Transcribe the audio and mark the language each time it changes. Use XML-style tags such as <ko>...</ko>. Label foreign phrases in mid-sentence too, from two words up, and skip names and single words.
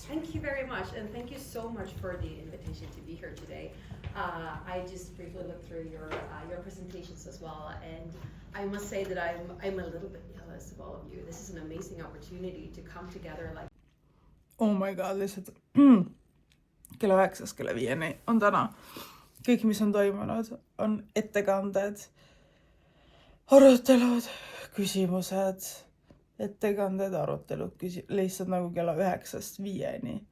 <en>Thank you very much, and thank you so much for the invitation to be here today. I just briefly looked through your presentations as well, and I must say that I'm a little bit jealous of all of you. This is an amazing opportunity to come together like. Oh my god,</en> <et>lihtsalt kella 9-st kella 5-ni on täna. Kõik, mis on toimunud, on ettekanded, arutelud, küsimused, ettekanded, arutelud, lihtsalt nagu kella 9-st 5-ni.</et>